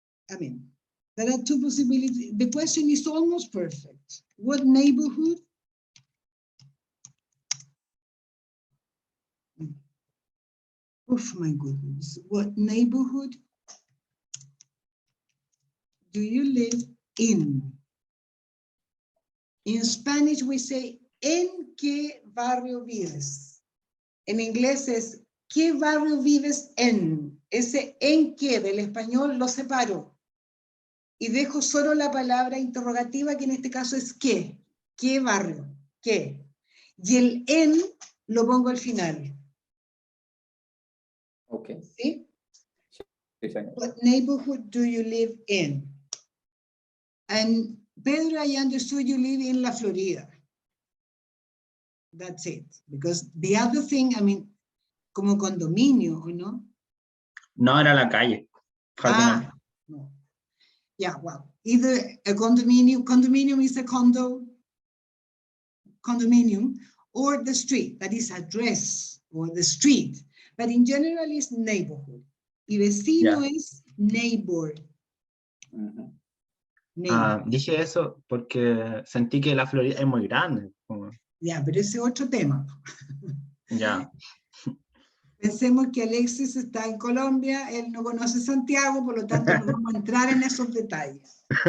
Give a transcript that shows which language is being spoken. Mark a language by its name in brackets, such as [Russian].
[English] I mean, there are two possibilities. The question is almost perfect. What neighborhood? Oh my goodness. What neighborhood do you live in? In Spanish, we say, [Spanish] ¿en qué barrio vives? En inglés es, ¿qué barrio vives en? ese en qué del español lo separo y dejo solo la palabra interrogativa, que en este caso es qué. ¿Qué barrio? ¿Qué? Y el en lo pongo al final. [English] Okay. [Spanish] ¿Sí? Sí, señor. [English] What neighborhood do you live in? And Pedro, I understood you live in La Florida. That's it. Because the other thing, I mean, [Spanish] como condominio, ¿o no? No, era la calle. Jardín. No. [English] Yeah, well, either a condominium is a condominium, or the street, that is address, or the street. But in general, it's neighborhood. [Spanish] Y vecino es neighbor. Dije eso porque sentí que la Florida es muy grande. Ya, pero ese es otro tema. Ya. Pensemos que Alexis está en Colombia, él no conoce Santiago, por lo tanto no vamos a entrar en esos detalles.